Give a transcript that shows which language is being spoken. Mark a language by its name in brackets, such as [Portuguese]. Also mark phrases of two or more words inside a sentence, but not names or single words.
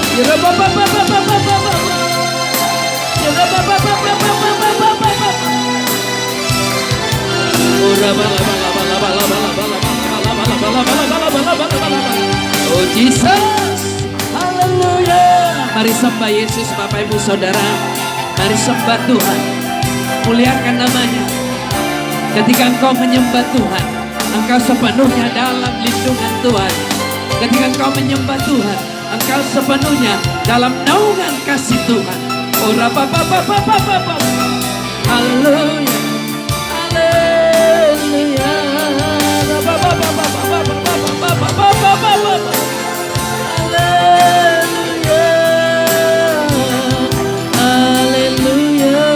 [Indonesian] Oh, Jesus. Haleluya. Mari sembah Yesus, Bapak Ibu Saudara. Mari sembah Tuhan. Muliakan namanya. Ketika engkau menyembah Tuhan, engkau sepenuhnya dalam lindungan Tuhan. Ketika engkau menyembah Tuhan, engkau sepenuhnya dalam naungan kasih Tuhan. Oh, rabababababababab. Haleluya. Haleluya. Rabababababababababababababab. Haleluya. Haleluya.